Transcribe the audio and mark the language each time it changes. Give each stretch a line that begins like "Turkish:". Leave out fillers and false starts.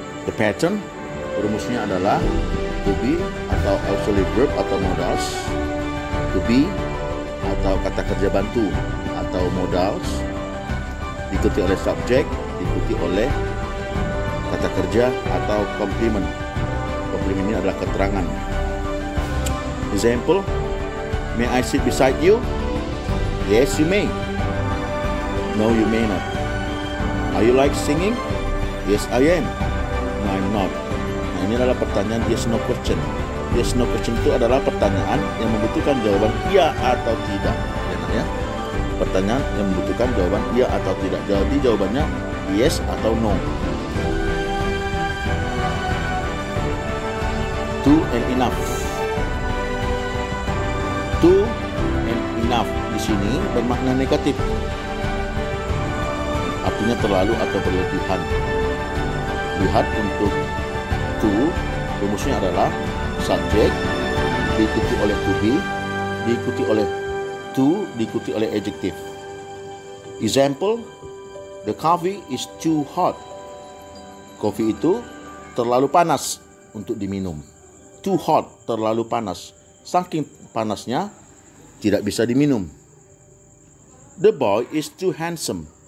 Indonesian: The pattern, rumusnya adalah to be atau auxiliary verb atau modals, to be atau kata kerja bantu atau modals, diikuti oleh subjek, diikuti oleh kata kerja atau complement. Complement ini adalah keterangan.
English: Example, may I sit beside you? Yes, you may. No, you may not. Are you like singing? Yes, I am. No, I'm not.
Indonesian: Nah, ini adalah pertanyaan yes no question. Yes no question itu adalah pertanyaan yang membutuhkan jawaban iya atau tidak. Ya, pertanyaan yang membutuhkan jawaban iya atau tidak. Jadi jawabannya yes atau no.
English: To and enough.
Indonesian: To and enough di sini bermakna negatif. Artinya terlalu atau berlebihan. Lihat untuk to, rumusnya adalah subjek diikuti oleh to be, diikuti oleh to, diikuti oleh adjective.
English: Example, the coffee is too hot.
Indonesian: Kopi itu terlalu panas untuk diminum. Too hot, terlalu panas. Saking panasnya tidak bisa diminum.
English: The boy is too handsome.